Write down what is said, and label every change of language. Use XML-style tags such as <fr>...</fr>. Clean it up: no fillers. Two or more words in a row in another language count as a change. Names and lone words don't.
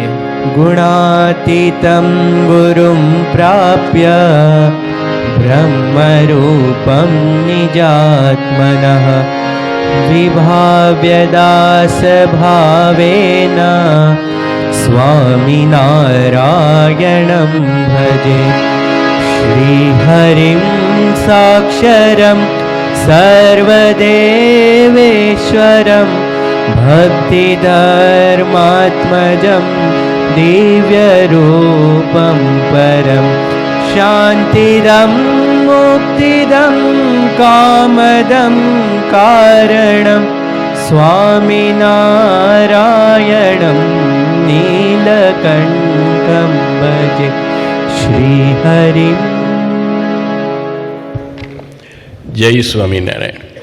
<sa>ગુણાતીતમ ગુરુમ પ્રાપ્ય બ્રહ્મરૂપમ નિજાત્મનઃ વિભાવ્ય દાસ ભાવેન સ્વામિનારાયણં ભજે. શ્રીહરિં સાક્ષરં સર્વદેવેશ્વરં भक्तिधर्मात्मजं दिव्यरूपं परं शान्तिदं मुक्तिदं कामदं कारणं स्वामिनारायणं नीलकण्ठं भजे श्रीहरिम्.</sa> <gu>જય સ્વામિનારાયણ.</gu>